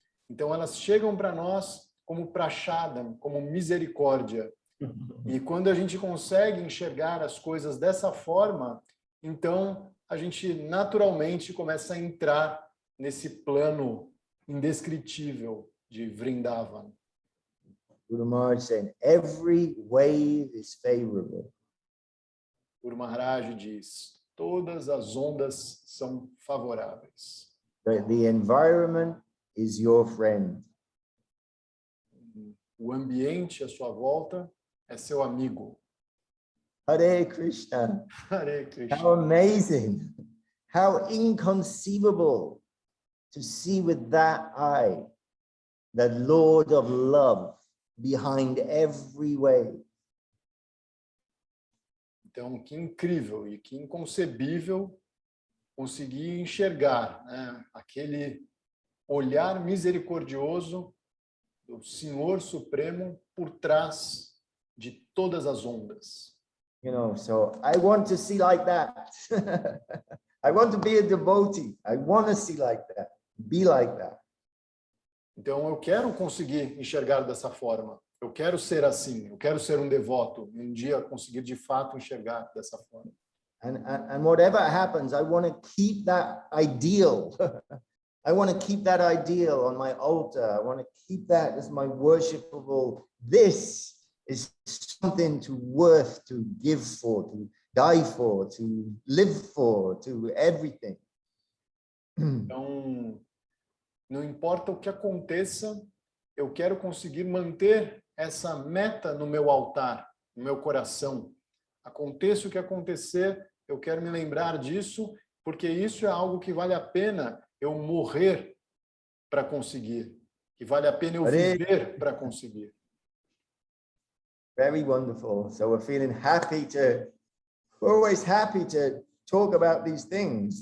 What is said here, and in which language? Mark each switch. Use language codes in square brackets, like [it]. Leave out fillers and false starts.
[pt] Então, elas chegam para nós como prashadam, como misericórdia. E quando a gente consegue enxergar as coisas dessa forma, então a gente naturalmente começa a entrar nesse plano indescritível de Vrindavan. [en] Guru Maharaj saying, every wave is favorable. [pt] Guru Maharaj diz, todas as ondas são favoráveis. [en] The environment is your friend. [pt] O ambiente à sua volta é seu amigo. [en] Hare Krishna. Hare Krishna. How amazing. How inconceivable to see with that eye the Lord of love behind every wave. [pt] Então, que incrível e que inconcebível conseguir enxergar, né, aquele olhar misericordioso do Senhor Supremo por trás de todas as ondas. [en] You know, so I want to see like that. I want to be a devotee. I want to see like that. Be like that. [pt] Então, eu quero conseguir enxergar dessa forma. Eu quero ser assim. Eu quero ser um devoto. Um dia conseguir de fato enxergar dessa forma. [en] And whatever happens, I want to keep that ideal. I want to keep that ideal on my altar. I want to keep that as my worshipable. This is something worth to give for, to die for, to live for, to everything. [pt] Então, não importa o que aconteça, eu quero conseguir manter essa meta no meu altar, no meu coração. Aconteça o que acontecer, eu quero me lembrar disso, porque isso é algo que vale a pena eu morrer para conseguir, que vale a pena eu viver para conseguir. [en] Very wonderful. So we're feeling we're always happy to talk about these things.